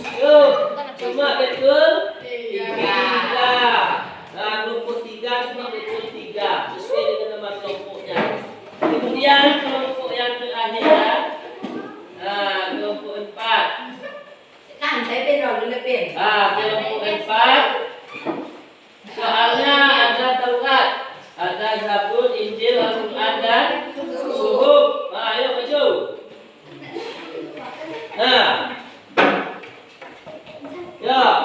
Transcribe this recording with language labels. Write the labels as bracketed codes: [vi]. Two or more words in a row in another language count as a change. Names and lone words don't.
[id] Cuma betul Tiga. 3. Nah, kelompok 3 cuma betul 3 sesuai dengan nama kelompoknya. Kemudian kelompok yang terakhir ya. Nah, kelompok 4. [th] อ่านใช้เป็นหรอหรือไม่เป็น [id] Kelompok 4. Soalnya ada Taurat, ada Zabur, Injil, Al-Quran dan Suhuf. Ayo maju. Nah, ya.